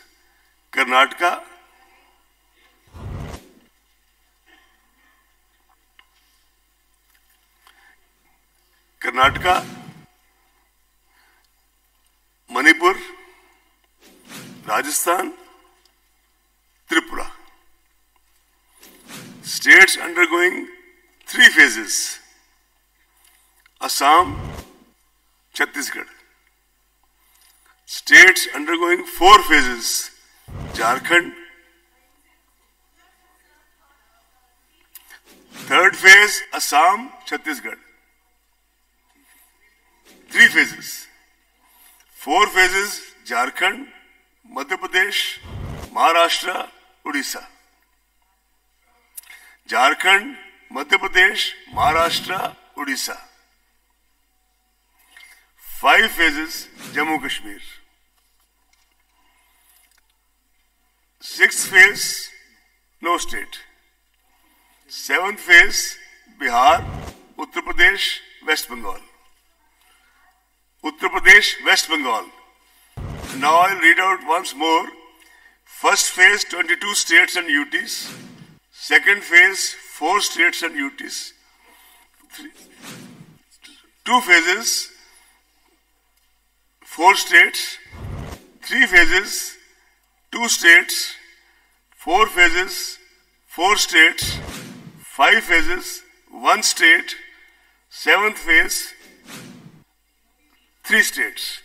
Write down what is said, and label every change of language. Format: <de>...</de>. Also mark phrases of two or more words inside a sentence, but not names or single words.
<en>Karnataka, Manipur, Rajasthan, Tripura. States undergoing 3 phases. Assam, Chhattisgarh. States undergoing 4 phases. Jharkhand. 3rd phase, Assam, Chhattisgarh. 3 phases. 4 phases, Jharkhand, Madhya Pradesh, Maharashtra, Odisha. Jharkhand, Madhya Pradesh, Maharashtra, Odisha. 5 phases, Jammu Kashmir. 6th phase, no state. 7th phase, Bihar, Uttar Pradesh, West Bengal. Uttar Pradesh, West Bengal. Now I'll read out once more. First phase, 22 states and UTs. Second phase, 4 states and UTs. 2 phases, 4 states, 3 phases, 2 states, 4 phases, 4 states, 5 phases, 1 state, 7th phase, 3 states.</en>